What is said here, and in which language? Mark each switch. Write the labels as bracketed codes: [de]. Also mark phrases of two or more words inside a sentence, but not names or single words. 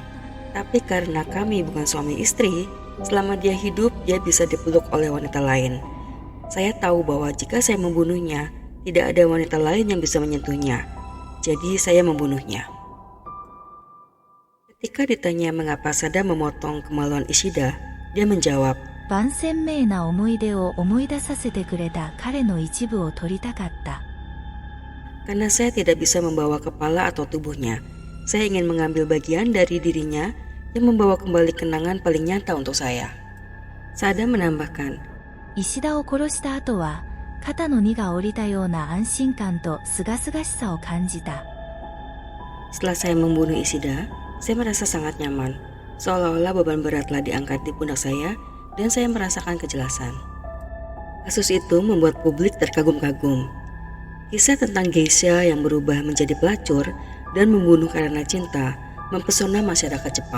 [id] Tapi karena kami bukan suami istri, selama dia hidup dia bisa dipeluk oleh wanita lain. Saya tahu bahwa jika saya membunuhnya, tidak ada wanita lain yang bisa menyentuhnya. Jadi saya membunuhnya." Ketika ditanya mengapa Sada memotong kemaluan Ishida, dia menjawab, [ja] 万鮮明な思い出を思い出させてくれた彼の一部を取りたかった。 [id] "Karena saya tidak bisa membawa kepala atau tubuhnya, saya ingin mengambil bagian dari dirinya yang membawa kembali kenangan paling nyata untuk saya." Sada menambahkan, [ja] 石田を殺した後は、肩の荷が下りたような安心感と清々しさを感じた。 [id] "Setelah saya membunuh Ishida, saya merasa sangat nyaman, seolah-olah beban berat telah diangkat di pundak saya dan saya merasakan kejelasan." Kasus itu membuat publik terkagum-kagum. Kisah tentang geisha yang berubah menjadi pelacur dan membunuh karena cinta mempesona masyarakat Jepang.